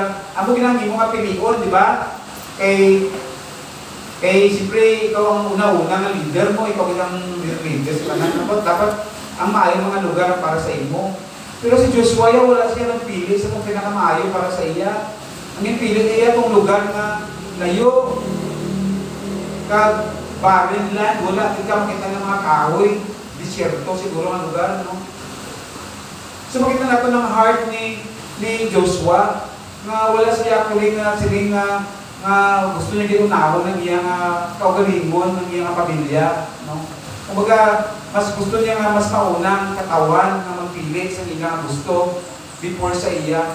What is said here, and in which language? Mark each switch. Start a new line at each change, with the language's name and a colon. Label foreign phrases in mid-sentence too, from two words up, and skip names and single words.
Hiligaynon: Amo ginang imo nga pilion, di ba? Kay siyempre ikaw ang una-una nga leader mo, ikaw ang leader sa tanan. Dapat ang maayo mga lugar para sa imo. Pero si Joshua, wala siya nagpili sa kung pinakamaayo para sa iya. Ang pili niya itong lugar na layo, kag
English: barren land,
Hiligaynon: wala ikaw makita ng mga kahoy, disyerto siguro ang lugar, no? So makita natin ng heart ni Joshua, nga wala siya actually nga siling nga gusto niya ginunahon ng iyang kaugalingon, ng iyang pamilya, no? Kumbaga, mas gusto niya nga mas maunang katawan na magpili sa iyang gusto before sa iya.